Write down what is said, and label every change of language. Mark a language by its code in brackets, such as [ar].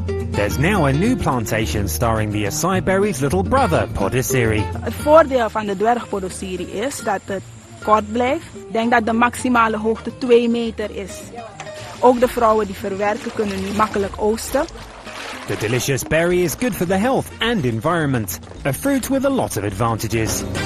[en] There's now a new plantation starring the acai berry's little brother, Podosiri. [nl] Het voordeel van de dwergpodosiri is dat het kort blijft. Ik denk dat de maximale hoogte 2 meter is. Ook de vrouwen die verwerken kunnen nu makkelijk oosten. [en] The delicious berry is good for the health and environment, a fruit with a lot of advantages.